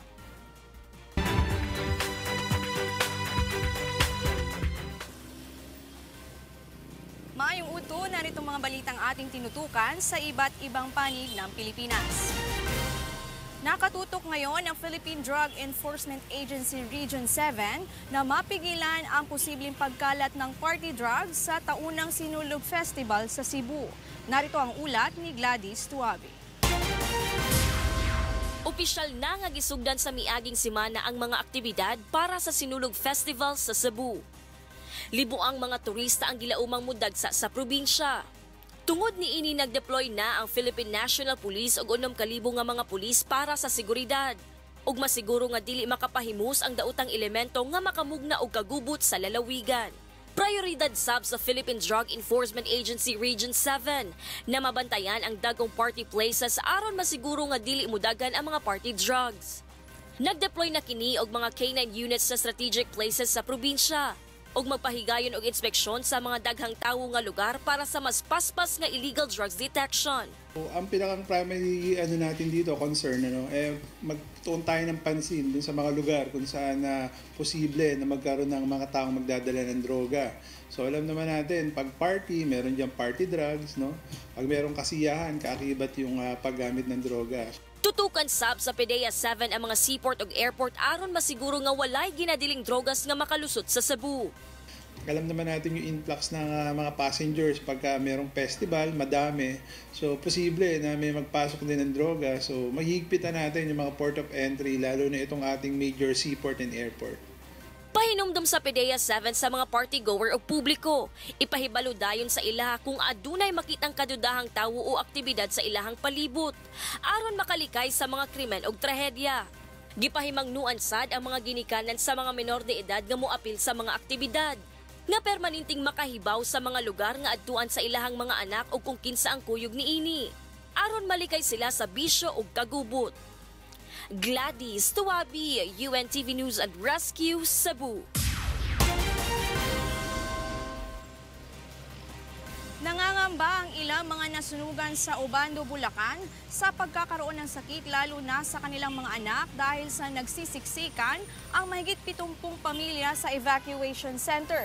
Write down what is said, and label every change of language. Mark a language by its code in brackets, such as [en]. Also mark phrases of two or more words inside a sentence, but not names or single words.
[tl] Maayong uto, narito mga balitang ating tinutukan sa iba't ibang panig ng Pilipinas. Nakatutok ngayon ang Philippine Drug Enforcement Agency Region 7 na mapigilan ang posibleng pagkalat ng [en] party drugs [tl] sa taunang Sinulog Festival sa Cebu. Narito ang ulat ni Gladys Tuabe. [ceb] Opisyal na nga gisugdan sa miaging semana ang mga aktibidad para sa Sinulog Festival sa Cebu. Libo ang mga turista ang gilaumang mudagsa sa probinsya. Tungod ni ini nag-deploy na ang Philippine National Police og 6,000 nga mga pulis para sa seguridad. Ug masiguro nga dili makapahimus ang daotang elemento nga makamugna og kagubot sa lalawigan. Prioridad sab sa Philippine Drug Enforcement Agency Region 7 na mabantayan ang dagong [en] party places [ceb] aron masiguro nga dili mudagan ang mga [en] party drugs. [ceb] Nag-deploy na kini og mga K9 units sa [en] strategic places [ceb] sa probinsya ug magpahigayon og inspeksyon sa mga daghang tawo nga lugar para sa mas paspas nga [en] illegal drugs detection. [tl] Ang pinakang primary natin dito, concern, magtuon tayo ng pansin dun sa mga lugar kung saan posible na magkaroon ng mga taong magdadala ng droga. So alam naman natin, pag party, meron diyang [en] party drugs, [tl] no? Pag merong kasiyahan, kaakibat yung paggamit ng droga. [ceb] Tutukan sab sa PDEA 7 ang mga seaport ug airport aron masiguro nga walay ginadiling drogas nga makalusot sa Cebu. [tl] Alam naman natin yung influx ng mga passengers pagka merong festival, madami. So, posible na may magpasok din ng droga. So, mahigpitan natin yung mga [en] port of entry, [tl] lalo na itong ating [en] major seaport and airport. [ceb] Pahinumdum sa PDEA 7 sa mga party-goer o publiko. Ipahibalo dayon sa ilaha kung adunay makitang kadudahang tawo o aktibidad sa ilahang palibot, aron makalikay sa mga krimen o trahedya. Gipahimang nuansad ang mga ginikanan sa mga menor de edad nga moapil sa mga aktibidad, nga permanenting makahibaw sa mga lugar nga adtuan sa ilahang mga anak o kung kinsa ang kuyog niini, aron malikay sila sa bisyo o kagubot. Gladys Tuwabi, UNTV News and Rescue, Cebu. [tl] Nangangamba ang ilang mga nasunugan sa Obando, Bulacan sa pagkakaroon ng sakit lalo na sa kanilang mga anak dahil sa nagsisiksikan ang mahigit 70 pamilya sa evacuation center.